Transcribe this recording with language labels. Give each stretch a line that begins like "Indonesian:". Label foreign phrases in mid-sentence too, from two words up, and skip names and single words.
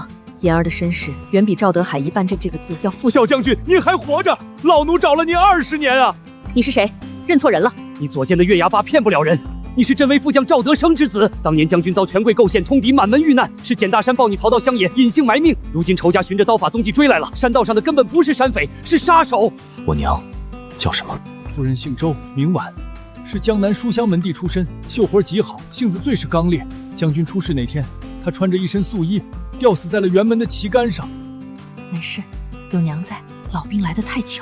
Chinese: 妍兒的身世遠比趙德海一半這個字要複雜。小將軍，您還活着，老奴找了您20年啊！你是誰？認錯人了。你左肩的月牙疤騙不了人。你是鎮威副將趙德生之子，當年將軍遭權貴構陷，通敵滿門遇難，是簡大山抱你逃到鄉野，隱姓埋命。如今仇家循着刀法蹤跡追來了，山道上的根本不是山匪，是殺手。我娘叫什麼？夫人姓周，名婉，是江南書香门第出身，繡活極好，性子最是剛烈。将軍出事那天，她他穿着一身素衣，吊死在了辕门的旗杆上。没事，有娘在，老兵来得太巧。